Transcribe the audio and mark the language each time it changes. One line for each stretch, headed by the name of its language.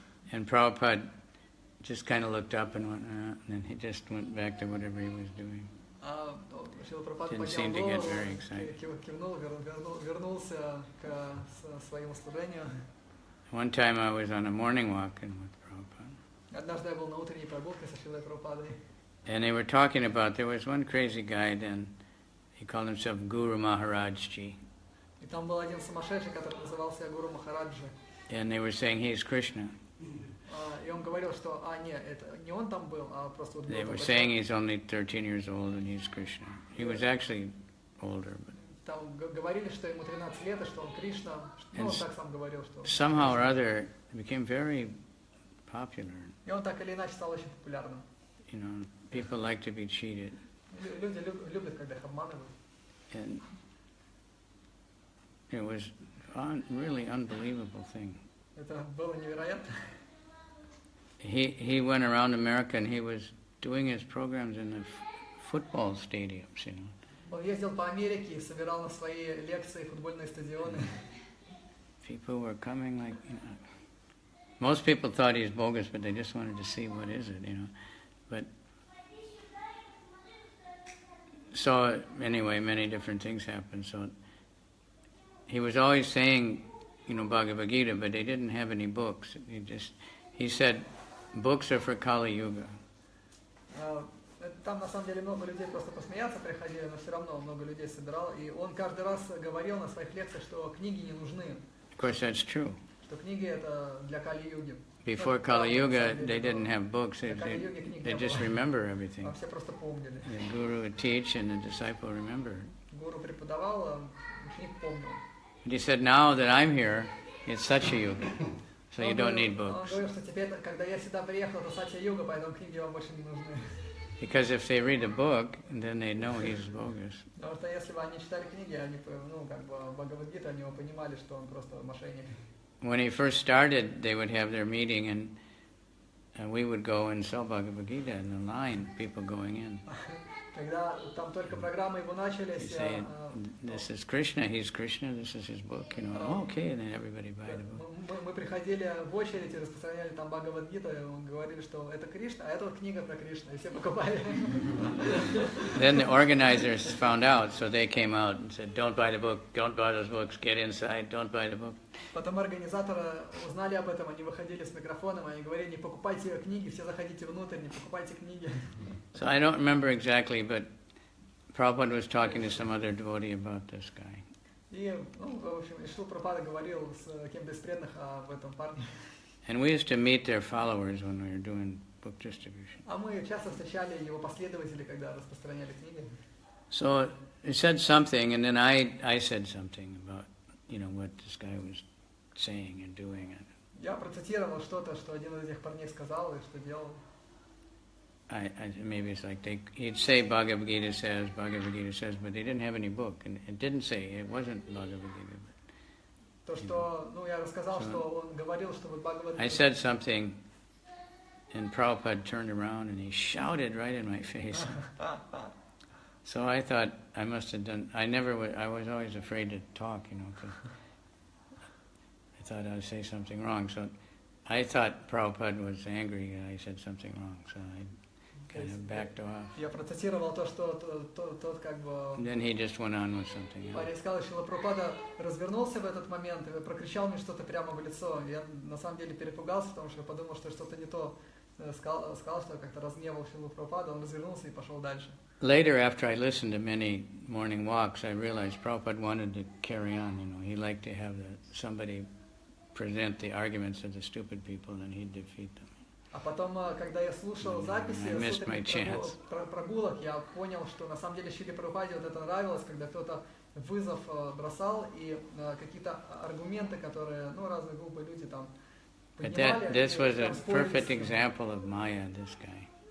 English: And Prabhupada just kind of looked up and went, and then he just went back to whatever he was doing.
Russian: Шрила Прабхупада
English: Didn't seem to get
Russian: голову,
English: very excited.
Russian: кивнул, вернулся к своему служению.
English: One time I was on a morning walk with Prabhupada.
Russian: Однажды я был на утренней прогулке со Шрилой Прабхупадой.
English: And they were talking about, there was one crazy guy then, he called himself Guru Maharaj Ji.
Russian: И там был один сумасшедший, который назывался Гуру Махараджи.
English: And they were saying he's Krishna.
Russian: И он говорил, что, нет, это не он там был, а просто вот был
English: They were saying
Russian: человек.
English: he's only 13 years old and he's Krishna. He was actually older, but
Russian: Там говорили, что ему 13 лет, и что он Кришна. Ну, он так сам говорил, что...
English: somehow or other it became very popular.
Russian: И он так или иначе стал очень популярным.
English: You know, people like to be cheated.
Russian: Люди любят, когда их обманывают.
English: And it was a really unbelievable thing.
Russian: Это было невероятно.
English: He went around America and he was doing his programs in the football stadiums, you know.
Russian: Он ездил по Америке и собирал на свои лекции футбольные стадионы.
English: People were coming like, you know, most people thought he's bogus, but they just wanted to see what is it, you know. But so anyway, many different things happened. So he was always saying, Bhagavad Gita, but they didn't have any books. He said, books are for Kali Yuga.
Russian: Там на самом деле много людей просто посмеяться приходили, но все равно много людей собирал. И он каждый раз говорил на своих лекциях, что книги не нужны.
English: Of course, that's true.
Russian: Что книги это для Кали-юги.
English: Before Kali Yuga, they didn't have books. They just remember everything.
Russian: Все просто помнили.
English: The guru would teach and the disciple remembered.
Russian: Гуру преподавал, ученик помнил.
English: And he said, now that I'm here, it's Satya-yuga, so you don't need books.
Russian: говорил, что теперь, когда я сюда приехал, это Сатья-юга, поэтому книги вам больше не нужны.
English: Because if they read a book, then they know he's bogus.
Russian: Потому что если бы они читали книги, они, как бы Бхагавад-гиту, они бы понимали, что он просто мошенник.
English: When he first started, they would have their meeting, and we would go and sell Bhagavad Gita in the line, people going in.
Russian: Когда там только программы его начались,
English: Say, this is Krishna, he's Krishna, this is his book, oh, okay, and then everybody buy the book.
Russian: Мы приходили в очередь и распространяли там Бхагавад-гиту, и говорили, что это Кришна, а это вот книга про Кришну, и все покупали.
English: Then the organizers found out, so they came out and said, don't buy the book, don't buy those books, get inside, don't buy the book.
Russian: Потом организаторы узнали об этом, они выходили с микрофоном, они говорили, не покупайте книги, все заходите внутрь, не покупайте книги.
English: So I don't remember exactly, but Prabhupada was talking to some other devotee about this guy.
Russian: И, в общем, Шрила Прабхупада говорил с кем-то из преданных об этом парне.
English: And we used to meet their followers when we were doing book distribution.
Russian: А мы часто встречали его последователей, когда распространяли книги.
English: So he said something, and then I said something about, what this guy was saying and doing.
Russian: Я процитировал что-то, что один из этих парней сказал и что делал.
English: Maybe it's like he'd say Bhagavad Gita says, but they didn't have any book, and it didn't say, it wasn't Bhagavad Gita.
Russian: То, что, я рассказал, что он говорил, что вот Бхагавад...
English: I said something, and Prabhupada turned around and he shouted right in my face. So I thought I must have done, I was always afraid to talk, because I thought I'd say something wrong. So I thought Prabhupada was angry and I said something wrong, so I kind of backed off.
Russian: Я процитировал то, что тот как бы...
English: Then he just went on with something else.
Russian: Парень сказал, что Шрила Прабхупада развернулся в этот момент и прокричал мне что-то прямо в лицо. Я на самом деле перепугался, потому что я подумал, что что-то не то. Сказал, что я как-то разгневал Шрилу Прабхупаду, он развернулся и пошел дальше.
English: Later, after I listened to many morning walks, I realized Prabhupada wanted to carry on. He liked to have somebody present the arguments of the stupid people, and he'd defeat them.
Russian: А потом, когда я слушал записи прогулок, я понял, что на самом деле Шриле Прабхупаде вот это нравилось, когда кто-то вызов бросал и какие-то аргументы, которые, разные глупые люди там поднимали.
English: This was a perfect example of Maya, this guy.